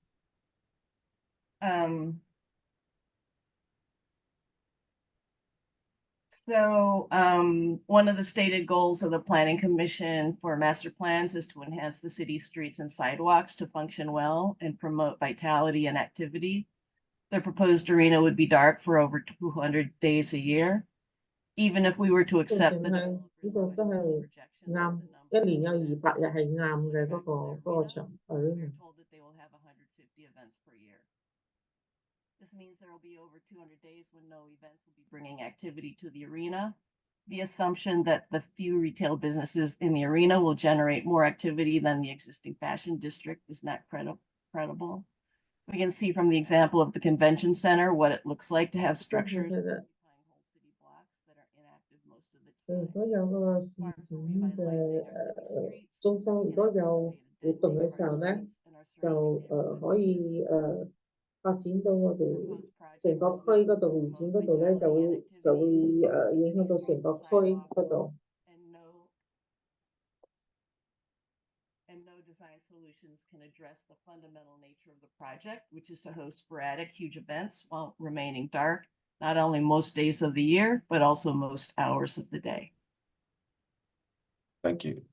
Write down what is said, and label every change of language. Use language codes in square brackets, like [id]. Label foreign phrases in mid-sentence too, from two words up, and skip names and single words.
[en] One of the stated goals of the Planning Commission for master plans is to enhance the city's streets and sidewalks to function well and promote vitality and activity. The proposed arena would be dark for over 200 days a year. Even if we were to accept the [yue] 呢個都係啱，一年有200日係啱嘅嗰個場 arena。 [en] told that they will have 150 events per year. This means there will be over 200 days when no events will be bringing activity to the arena. The assumption that the few retail businesses in the arena will generate more activity than the existing fashion district is not credible. We can see from the example of the convention center what it looks like to have structures occupying whole city blocks that are inactive most of the time. [yue] 如果有個市展嘅中心，如果有活動嘅時候咧，就可以發展到我哋成個區嗰度會展嗰度咧，就會影響到成個區嗰度。 [en] And no design solutions can address the fundamental nature of the project, which is to host sporadic, huge events while remaining dark, not only most days of the year, but also most hours of the day. Thank you.